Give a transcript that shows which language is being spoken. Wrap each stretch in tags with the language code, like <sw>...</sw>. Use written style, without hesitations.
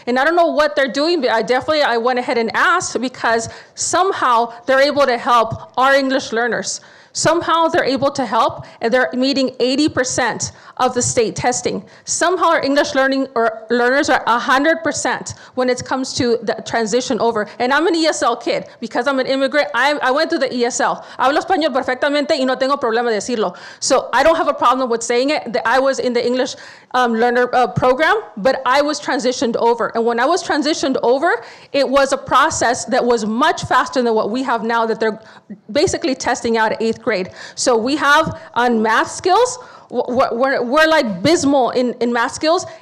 <en>And I don't know what they're doing, but I went ahead and asked because somehow they're able to help our English learners. Somehow they're able to help, and they're meeting 80% of the state testing. Somehow our English learners are 100% when it comes to the transition over. And I'm an ESL kid. Because I'm an immigrant, I went to the ESL.</en> <es>Hablo español perfectamente y no tengo problema decirlo.</es> <en>So I don't have a problem with saying it, that I was in the English learner program, but I was transitioned over. And when I was transitioned over, it was a process that was much faster than what we have now that they're basically testing out at 8th grade. So we have on math skills, we're like abysmal in math skills.</en>